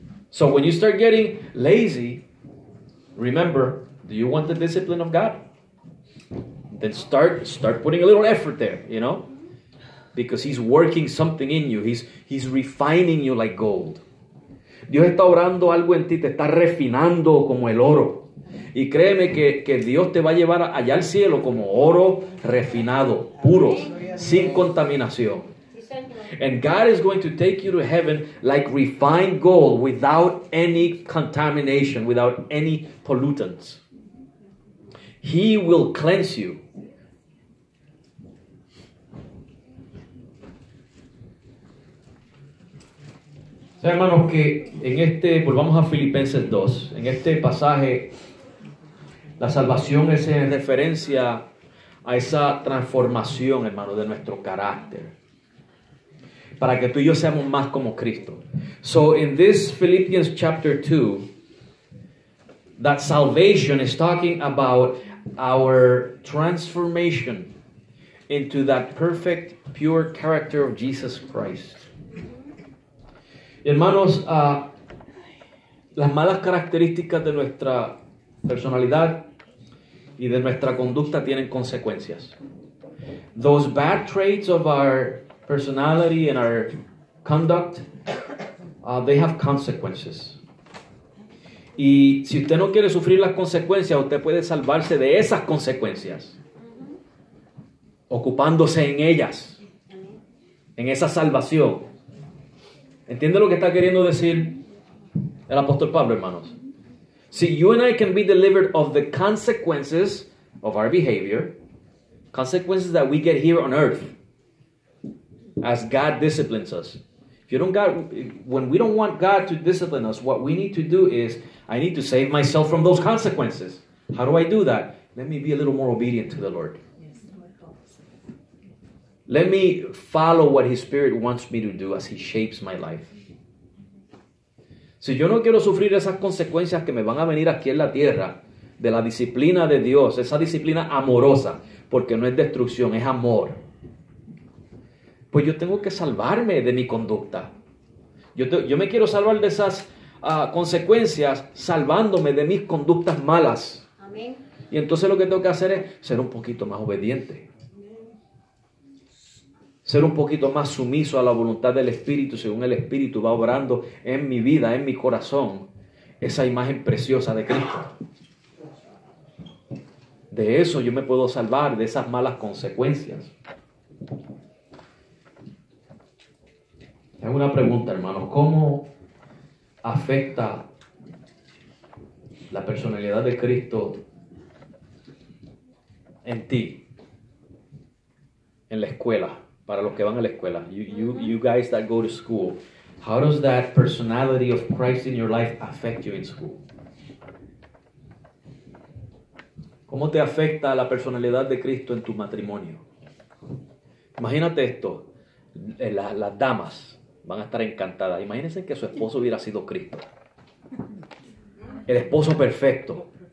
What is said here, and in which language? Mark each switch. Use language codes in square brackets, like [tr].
[en] So when you start getting lazy, remember, do you want the discipline of God? Then start putting a little effort there, you know? Because He's working something in you. He's refining you like gold. [es] Dios está obrando algo en ti, te está refinando como el oro. Y créeme que Dios te va a llevar allá al cielo como oro refinado, puro, sin contaminación. [en] And God is going to take you to heaven like refined gold without any contamination, without any pollutants. He will cleanse you. [es] Hermanos, que volvamos a Filipenses 2, en este pasaje, la salvación es en referencia a esa transformación, hermano, de nuestro carácter, para que tú y yo seamos más como Cristo. [en] So in this Philippians chapter 2, that salvation is talking about our transformation into that perfect, pure character of Jesus Christ. [es] Hermanos, las malas características de nuestra personalidad y de nuestra conducta tienen consecuencias. [en] Those bad traits of our personality and our conduct, they have consequences. [es] Y si usted no quiere sufrir las consecuencias, usted puede salvarse de esas consecuencias, ocupándose en ellas, en esa salvación. ¿Entiende lo que está queriendo decir el apóstol Pablo, hermanos? [en] See, you and I can be delivered of the consequences of our behavior, consequences that we get here on earth, as God disciplines us. When we don't want God to discipline us, what we need to do is, I need to save myself from those consequences. How do I do that? Let me be a little more obedient to the Lord. Let me follow what His Spirit wants me to do as He shapes my life. [es] Si yo no quiero sufrir esas consecuencias que me van a venir aquí en la tierra, de la disciplina de Dios, esa disciplina amorosa, porque no es destrucción, es amor, pues yo tengo que salvarme de mi conducta. Yo me quiero salvar de esas consecuencias salvándome de mis conductas malas. Amén. Y entonces lo que tengo que hacer es ser un poquito más obediente. Ser un poquito más sumiso a la voluntad del Espíritu, según el Espíritu va obrando en mi vida, en mi corazón, esa imagen preciosa de Cristo. De eso yo me puedo salvar, de esas malas consecuencias. Tengo una pregunta, hermanos. ¿Cómo afecta la personalidad de Cristo en ti, en la escuela? Para los que van a la escuela, [en] you guys that go to school, how does that personality of Christ in your life affect you in school? [es] ¿Cómo te afecta la personalidad de Cristo en tu matrimonio? Imagínate esto, las damas van a estar encantadas. Imagínense que su esposo hubiera sido Cristo, el esposo perfecto.